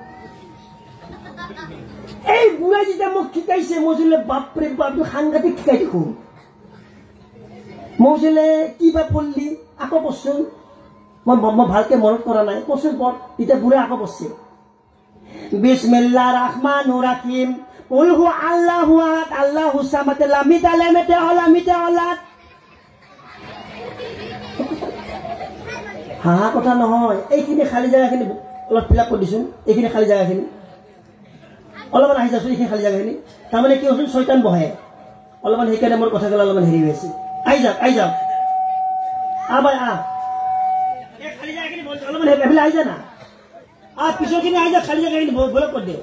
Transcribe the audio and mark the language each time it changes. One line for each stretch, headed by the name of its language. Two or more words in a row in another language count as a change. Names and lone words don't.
Assamese: এই বুঢ়াই যেতিয়া মোক শিকাইছে, মই বোলে বাপৰে বাপ, সাংঘাতিক শিকাই দেখোন। মই বোলে কিবা পঢ়লি, আকৌ পঢ়চোন। মই ভালকে মনত কৰা নাই, পঢ়চোন পঢ়। তেতিয়া বুঢ়াই আকৌ পঢ়ছে,
Arabic: بسم الله الرحمن الرحيم, قل هو الله أحد، الله صمد، لم يلد ولد.
Assamese: হাঁহা কথা নহয়, এইখিনি খালী জেগাখিনি অলপ
English: fill up
Assamese: কৰি দিছোন। এইখিনি খালী জেগাখিনি অলপমান আহি যাচোন, এইখিনি খালী জেগাখিনি। তাৰমানে কি হৈছিল, শয়তান বহে অলপমান, সেইকাৰণে মোৰ কথা গ'লে অলপমান হেৰি হৈ আছে। আহি যাওক বাই আহ, খালী জেগাখিনি অলপমান সেইফালে আহি যা না, পিছৰখিনি আহি যাওক, খালী জেগাখিনি বলক কৰি দে।